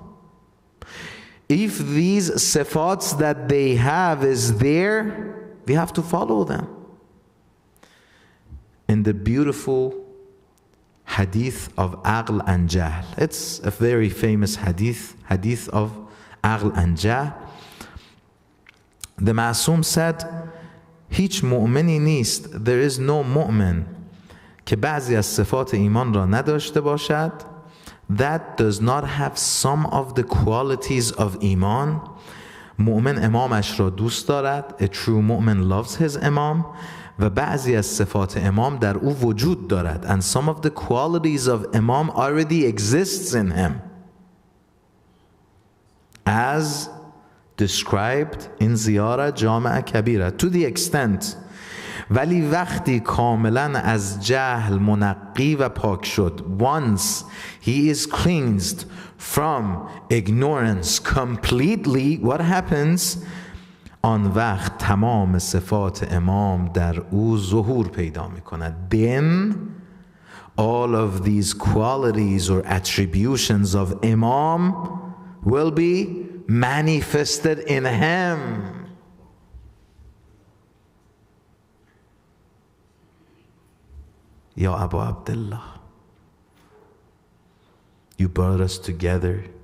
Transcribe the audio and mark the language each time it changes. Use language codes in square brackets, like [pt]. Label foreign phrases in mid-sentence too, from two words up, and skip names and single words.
[en] If these sifats that they have is there, we have to follow them. In the beautiful hadith of Aql and Jahl, it's a very famous hadith of Aql and Jahl. The Ma'asum said, [fa] هیچ مؤمنی نیست, [en] there is no mu'min [fa] که بعضی از صفات ایمان را نداشته باشد, [en] that does not have some of the qualities of iman. [fa] مؤمن امامش را دوست دارد, [en] a true mu'min loves his imam, [fa] و بعضی از صفات امام در او وجود دارد, [en] and some of the qualities of imam already exists in him, as described in Ziarat Jami'a Kabira, to the extent [fa] ولی وقتی کاملا از جهل منقی و پاک شد, [en] once he is cleansed from ignorance completely, what happens? [fa] آن وقت تمام صفات امام در او ظهور پیدا می کند. [en] Then all of these qualities or attributions of imam will be manifested in him. Ya Abu Abdullah, you brought us together.